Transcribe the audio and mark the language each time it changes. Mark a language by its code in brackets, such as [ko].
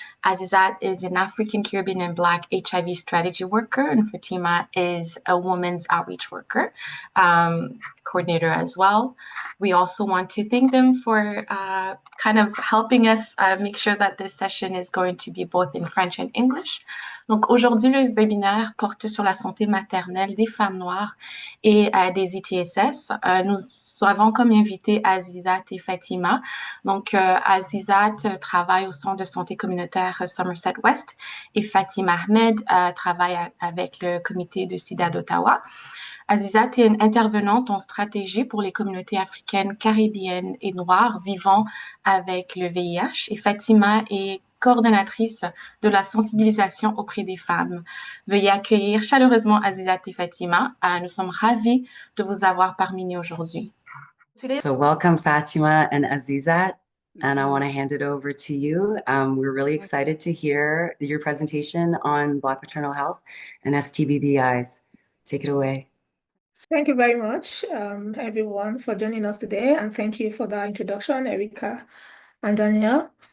[en] Azizat is an African, Caribbean, and Black HIV strategy worker, and Fatima is a women's outreach worker, coordinator as well. We also want to thank them for kind of helping us make sure that this session is going to be both in French and English. [fr] Donc aujourd'hui, le webinaire porte sur la santé maternelle des femmes noires et des ITSS. Nous avons comme invité Azizat et Fatima. Donc Azizat travaille au centre de santé communautaire Somerset West et Fatima Ahmed travaille avec le comité de SIDA d'Ottawa. Azizat est une intervenante en stratégie pour les communautés africaines, caribéennes et noires vivant avec le VIH. Et Fatima est coordonnatrice de la sensibilisation auprès des femmes. Veuillez accueillir chaleureusement Azizat et Fatima. Nous sommes ravis de vous avoir parmi nous aujourd'hui. [en] So welcome Fatima and Azizat, and I want to hand it over to you. We're really excited to hear your presentation on Black maternal health and STBBIs. Take it away. Thank you very much, everyone, for joining us today, and thank you for that introduction, Erica and Danielle.